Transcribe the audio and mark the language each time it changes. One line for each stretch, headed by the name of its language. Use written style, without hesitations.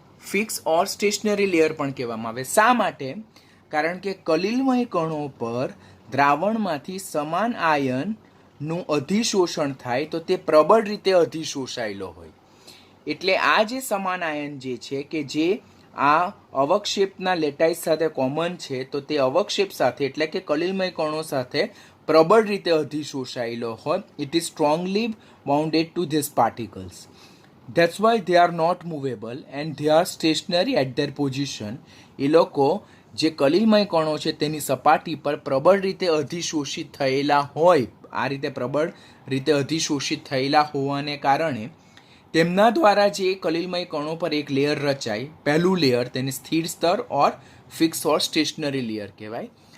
Gujarati: Fix ઓર stationary layer પણ કહેવામાં આવે. શા માટે? કારણ કે કલિલમય કણો પર દ્રાવણમાંથી સમાન આયનનું અધિશોષણ થાય તો તે પ્રબળ રીતે અધિશોષાયેલો હોય. એટલે આ જે સમાન આયન જે છે કે જે આ અવક્ષેપના લેટાઇસ સાથે કોમન છે તો તે અવક્ષેપ સાથે એટલે કે કલિલમય કણો સાથે પ્રબળ રીતે અધિશોષાયેલો હોય,
English: It is strongly bounded to this particles. That's why they are not movable and they are stationary at their position.
Gujarati: એ લોકો જે કલિલમય કણો છે તેની સપાટી પર પ્રબળ રીતે અધિશોષિત થયેલા હોય, આ રીતે પ્રબળ રીતે અધિશોષિત થયેલા હોવાને કારણે તેમના દ્વારા જે કલિલમય કણો પર એક લેયર રચાય, પહેલું લેયર, તેને સ્થિર સ્તર ઓર ફિક્સ ઓર સ્ટેશનરી લેયર કહેવાય.